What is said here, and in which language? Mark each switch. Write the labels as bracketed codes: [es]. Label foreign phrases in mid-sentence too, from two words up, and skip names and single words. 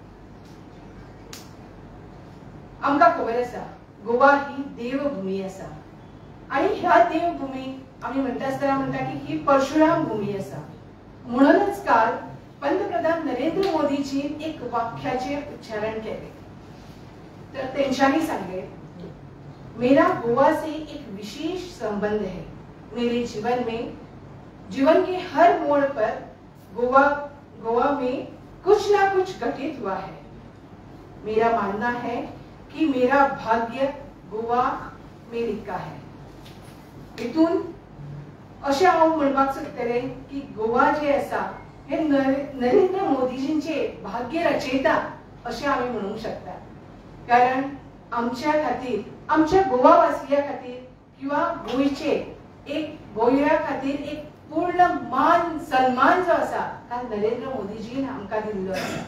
[kok] आमकां खबर आसा गोवा ही देवभूमी आसा आणि ह्या देवभूमीक आमी म्हणटा आसतना म्हणटा की ही परशुराम भूमी आसा. म्हणूनच काल पंतप्रधान नरेंद्र मोदीजीन एक वाक्याचे उच्चारण केले तर तेंच्यांनी सांगले [hi] मेरा गोवा से एक विशेष संबंध है. मेरे जीवन के हर मोड़ पर गोवा में कुछ ना कुछ घटित हुआ है. मेरा मानना है कि मेरा भाग्य गोवा में लिखा है. [kok] इथून अशें हांव म्हणपाक सोदतले की गोवा जे आसा हे नरेंद्र मोदीजींचे भाग्य रचयता अशें आमी म्हणूंक शकता कारण आमच्या खातीर आमच्या गोवावासिया खातीर किंवा गोंयचे एक गोंयरा खातीर एक पूर्ण मान सन्मान जो आसा तो नरेंद्र मोदीजीन आमकां दिल्लो आसा.